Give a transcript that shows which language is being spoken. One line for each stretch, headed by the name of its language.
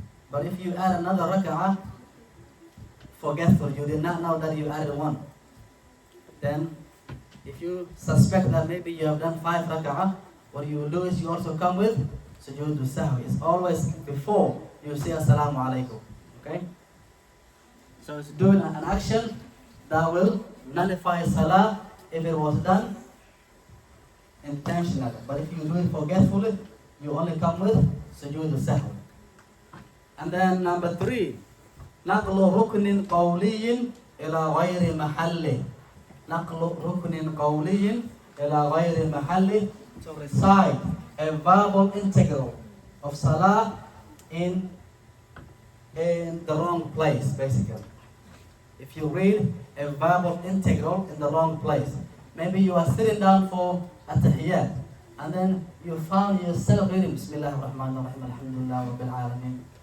English: But if you add another rak'ah, forgetful, you did not know that you added one, then if you suspect that maybe you have done 5 rak'ah, what you will do is you also come with sujood sahwi. It's always before you say assalamu alaikum. Okay? So it's doing an action that will nullify salah if it was done intentionally. But if you do it forgetfully, you only come with sujood sahwi. And then number 3,
Arabic: نقل ركن قولي إلى غير محله. نقل ركن قولي إلى غير محله,
English: to recite a verbal integral of salah in the wrong place, basically. If you read a verbal integral in the wrong place, maybe you are sitting down for at-tahiyyat, and then you found yourself reading Bismillah ar-Rahman ar-Rahim, Alhamdulillah Rabbil Alameen.